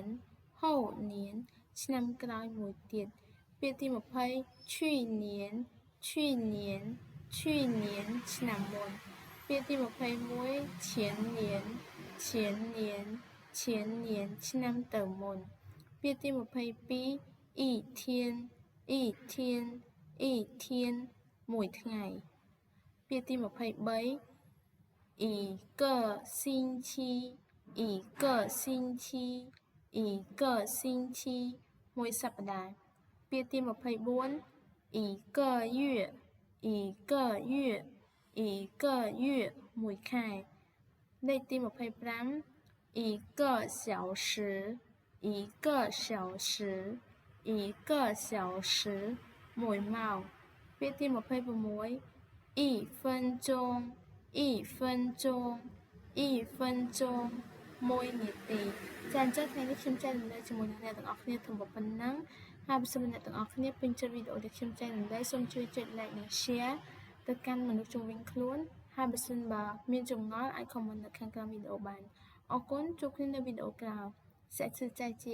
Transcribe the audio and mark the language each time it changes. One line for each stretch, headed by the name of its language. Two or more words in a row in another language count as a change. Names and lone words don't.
Khmer: ហូនៀនឆ្នាំក្រោយមួយទៀតពាក្យទី20
Chinese: 去年去年去年
Khmer: ឆ្នាំមុនពាក្យទី21
Chinese: 前年前年前年
Khmer: ឆ្នាំទៅមុនពាក្យទី22
Chinese: 一天一天
Khmer: អ៊ីធានមួយថ្ងៃពាក្យទី23
Chinese: 一个星期一个星期一个星期
Khmer: មួយសប្តាហ៍ពាក្យទី24
Chinese: 一个月一个月一个月
Khmer: មួយខែលេខទី25
Chinese: 一个小时一个小时一个
Khmer: 小时មួយម៉ោងពាក្យទី26
Chinese: 一分钟一分钟一分钟
Khmer: មួយនាទីចាអញ្ចឹងថ្ងៃនេះខ្ញុំចែករំលែកជាមួយនឹងអ្នកទាំងអស់គ្នាធំប៉ុណ្ណឹងហើយបើសិនអ្នកទាំងអស់គ្នាពេញចិត្តវីដេអូដែលខ្ញុំចែករំលែកសូមជួយចុច like និង share ទៅកាន់មនុស្សជុំវិញខ្លួនហើយបើសិនបើមានចម្ងល់អាច comment នៅខាងក្រោមវីដេអូបានអរគុណជួបគ្នានៅវីដេអូក្រោយ
Chinese: 下次再见